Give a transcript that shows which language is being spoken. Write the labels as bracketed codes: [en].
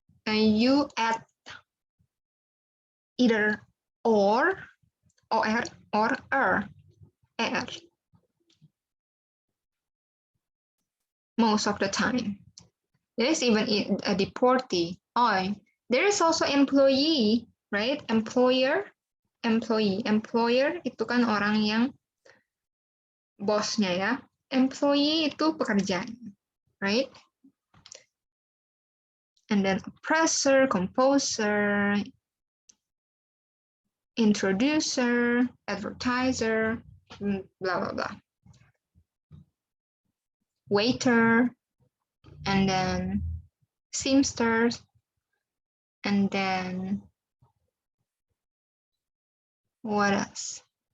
[en] You add either or er. Most of the time. There's even a deportee. There is also employee, right? Employer, employee. [id] Employer itu kan orang yang bosnya ya. Employee itu pekerjaan, [en] right? And then oppressor, composer, introducer, advertiser, blah, blah, blah. Waiter, and then seamsters, and then what else?